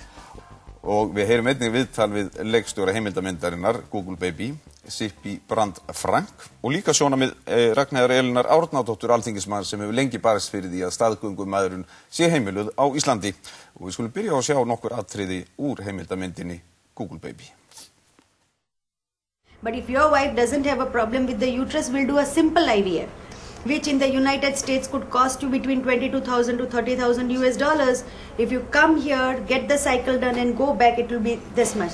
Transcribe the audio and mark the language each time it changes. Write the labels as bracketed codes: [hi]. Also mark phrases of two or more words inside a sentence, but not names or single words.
[is] Og við heyrum einnig viðtal við leikstjóra heimildamyndarinnar Google Baby, Sippi Brand Frank og líka sjónarmið Ragnheiðar Elínar Árnadóttur alþingismann sem hefur lengi barist fyrir því að staðgöngumæðrun sé heimiluð á Íslandi. Og við skulum byrja á að sjá nokkur atriði úr heimildamyndinni Google Baby. [en] But if your wife doesn't have a problem with the uterus, we'll do a simple IVF, which in the United States could cost you between $22,000 to $30,000. If you come here, get the cycle done and go back, it will be this much.